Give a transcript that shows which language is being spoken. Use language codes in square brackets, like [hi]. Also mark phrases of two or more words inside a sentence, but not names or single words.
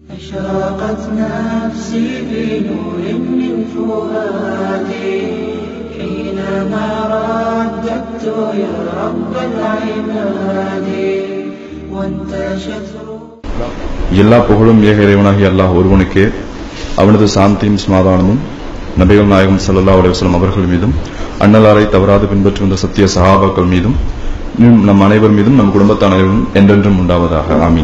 [ar] أشرقت نفسي بنور من فؤادي حينما رددت يا رب العباد وانتشت [ta] எல்லா புகழும் ஏக இறைவனாகிய அல்லாஹ் ஒருவனுக்கே, அவனது சாந்தியும் சமாதானமும் நபிகள் நாயகம் [ar] صلى الله عليه وسلم [ta] அவர்கள் மீதும், அன்னலாரை தவறாது பின்பற்றி வந்த சத்திய சஹாபாக்கள் மீதும், நம் அனைவர் மீதும், நம் குடும்பத்தானவரும் என்றென்றும் உண்டாவதாக. ஆமீன்.